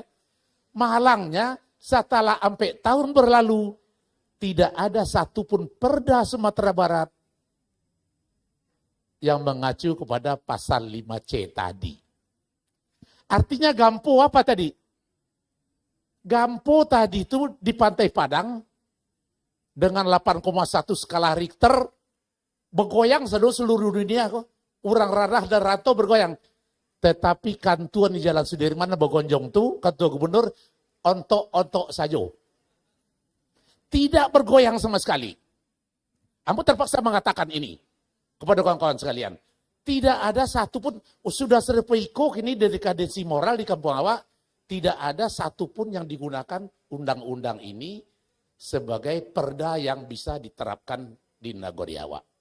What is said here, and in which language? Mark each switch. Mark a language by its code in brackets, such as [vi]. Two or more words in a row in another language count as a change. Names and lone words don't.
[id] Malangnya setelah sampai tahun berlalu, tidak ada satupun perda Sumatera Barat yang mengacu kepada pasal 5C tadi. Artinya Gampo apa tadi? Gampo tadi itu di Pantai Padang dengan 8,1 skala Richter bergoyang seluruh dunia kok. [min] Urang ranah dan rantau bergoyang. Tetapi kantuan di Jalan Sudirman bergonjong tuh, kantua gubernur, ontok-ontok saja. [id] Tidak bergoyang sama sekali. Ambo terpaksa mengatakan ini kepada kawan-kawan sekalian. Tidak ada satupun, sudah serpeiko ini dari dekadensi moral di kampung awak, tidak ada satupun yang digunakan undang-undang ini sebagai perda yang bisa diterapkan di Nagori awak.